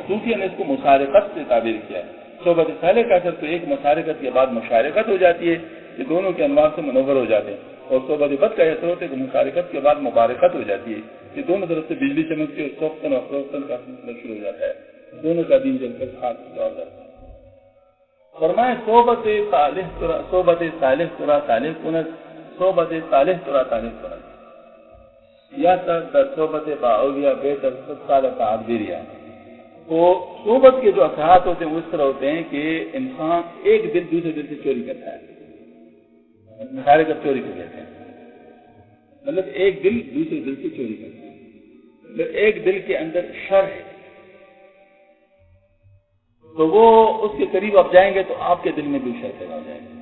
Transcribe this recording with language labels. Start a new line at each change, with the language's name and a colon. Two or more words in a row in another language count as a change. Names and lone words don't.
Urdu: صوفیہ نے اس کو مشارکت سے تعبیر کیا ہے. صحبت صالح کا اثر تو ایک مشارکت کے بعد مشارکت ہو جاتی ہے, کہ دونوں کے انواع سے منور ہو جاتے ہیں. اور صحبت بد کا اثر ہوتا ہے کہ مشارکت کے بعد مبارکت ہو جاتی ہے, کہ دونوں طرف سے بجلی چمکتی ہے, سوختن اور فروختن کا سلسلہ شروع ہو جاتا ہے. دونوں کا دین جل کر ہاتھ سے جوڑ جاتا ہے.
Persian: فرمائے صحبت صالح ترا صالح کنت, صحبت صالح ترا صالح کنت, یا در صحبت با اولیاء بہتر 7 سال تعبیریا.
Urdu: تو صحبت کے جو اثرات ہوتے ہیں وہ اس طرح ہوتے ہیں کہ انسان ایک دل دوسرے دل سے چوری کرتا ہے، سارے کا چوری کر لیتے ہیں، مطلب ایک دل دوسرے دل سے چوری کرتا ہے. مطلب ایک دل کے اندر شر ہے تو وہ اس کے قریب آپ جائیں گے تو آپ کے دل میں بھی شر پیدا ہو جائے گا.